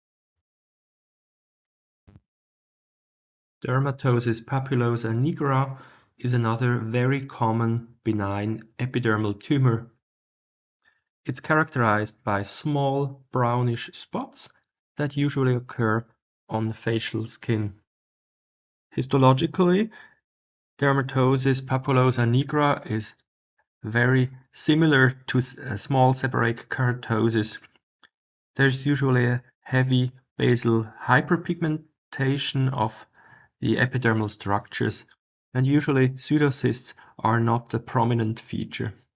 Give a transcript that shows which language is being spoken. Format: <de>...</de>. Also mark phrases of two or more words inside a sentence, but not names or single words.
<en>Dermatosis papulosa nigra is another very common benign epidermal tumor. It's characterized by small brownish spots that usually occur on facial skin. Histologically, dermatosis papulosa nigra is very similar to small seborrheic keratosis. There's usually a heavy basal hyperpigmentation of the epidermal structures, and usually pseudocysts are not a prominent feature.</en>